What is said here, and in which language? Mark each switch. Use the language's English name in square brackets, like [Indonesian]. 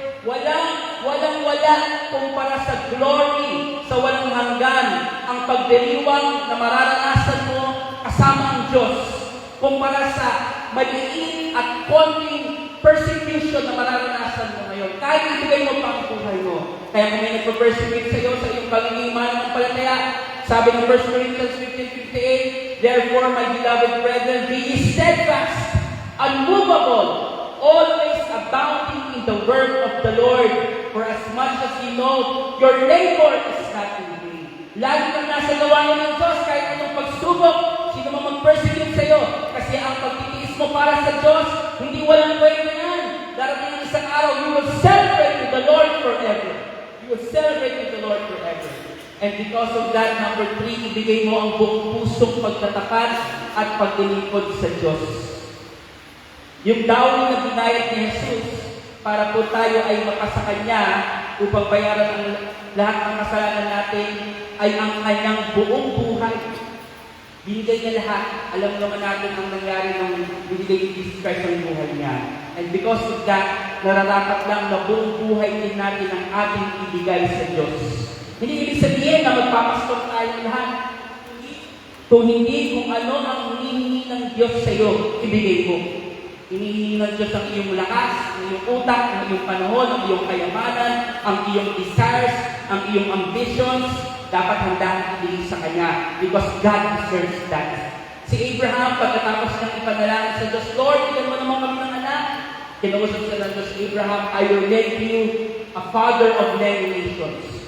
[Filipino] Walang-wala kumpara sa glory, sa walang hanggan, ang pagdiriwang na mararanasan mo kasama ang Diyos, kumpara sa maliit at konting persecution na mararanasan mo ngayon. Kahit ibigay mo pa ang buhay mo. Kaya kung may nagpa-persecute sa iyo sa iyong pagiging mananampalataya, sabi ng [English] 1 Corinthians 15:58, Therefore, my beloved brethren, be ye steadfast, unmovable, always abounding in the work of the Lord, for as much as you know, your labor is not in vain. [Filipino] Lagi kang nasa gawain ng Diyos, kahit anong pagsubok, sino man mag-persecute sa iyo, kasi ang pagtitiis mo para sa Diyos, hindi walang kwenta yan. Darating ang isang araw, [English] you will celebrate with the Lord forever. You will celebrate with the Lord forever. And because of that, [Filipino] number 3, ibigay mo ang buong pusong pagtatapat at paglilingkod sa Diyos. Yung dowry na binayad ni Jesus para po tayo ay makasa Kanya upang bayaran ang lahat ng kasalanan natin ay ang Kanyang buong buhay. Binigay niya lahat. Alam naman natin ang nangyari nang binigay ni Jesus Christ ang buhay niya. [English] And because of that, [Filipino] nararapat lang na buong buhay din natin ang ating ibigay sa Diyos. Hindi ibig sabihin na magpapastor tayo lahat. Kung ano ang hinihingi ng Diyos sa iyo, ibigay mo. Hinihingi ng Diyos ang iyong lakas, ang iyong utak, ang iyong panahon, ang iyong kayamanan, ang iyong desires, ang iyong ambitions, dapat handang ibigay sa Kanya [English] because God deserves that. [Filipino] Si Abraham, pagkatapos niyang ipanalangin sa Diyos, Lord, bigyan mo naman kami ng anak. Kinausap siya ng Diyos, Abraham, [English] I will make you a father of many nations.